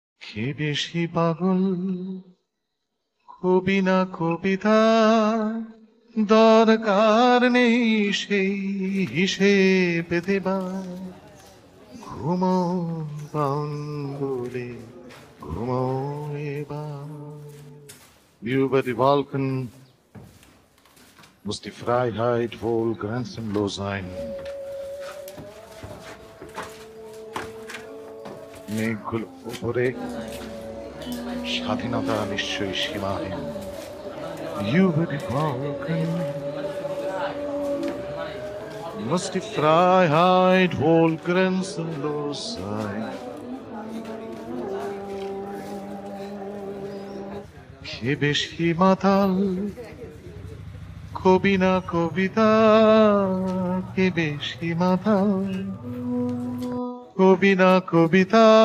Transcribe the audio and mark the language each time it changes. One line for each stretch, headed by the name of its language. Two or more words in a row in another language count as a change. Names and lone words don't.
Bangla: কে বেশি পাগল, কবি না কবিতা? দরকার নেই সেই হিসেব দেবার। ঘুমো বাউন্ডুলে, ঘুমো এবার।
German: Über die Wolken muss die Freiheit wohl grenzenlos sein.
Bangla: মেঘগুলো উপরে, স্বাধীনতা নিশ্চয়ই সীমাহীন।
German: Über die Wolken muss die Freiheit wohl grenzenlos sein.
Bangla: কে বেশি মাতাল, কবি না কবিতা? কে বেশি মাতাল, কবি না কবিতা?